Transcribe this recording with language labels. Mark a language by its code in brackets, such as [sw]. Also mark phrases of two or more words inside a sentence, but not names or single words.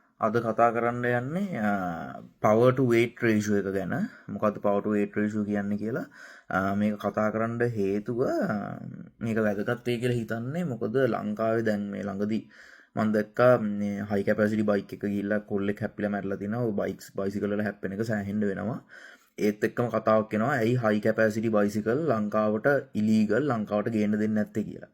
[si] අද කතා කරන්න යන්නේ [en] power to weight ratio [si] එක ගැන. මොකද්ද [en] power to weight ratio [si] කියන්නේ කියලා මේක කතා කරන්න හේතුව මේක වැදගත් වෙයි කියලා හිතන්නේ මොකද ලංකාවේ දැන් මේ ළඟදී මම දැක්කා මේ [en] high capacity bike [si] එක ගිහිල්ලා කොල්ලෙක් හැප්පිලා මැරලා තිනවා. ඔය bicycle වල හැප්පෙන එක සෑහෙන්න වෙනවා. ඒත් එක්කම කතාවක් එනවා ඇයි [en] high capacity bicycle [si] ලංකාවට illegal ලංකාවට ගේන්න දෙන්නේ නැත්තේ කියලා.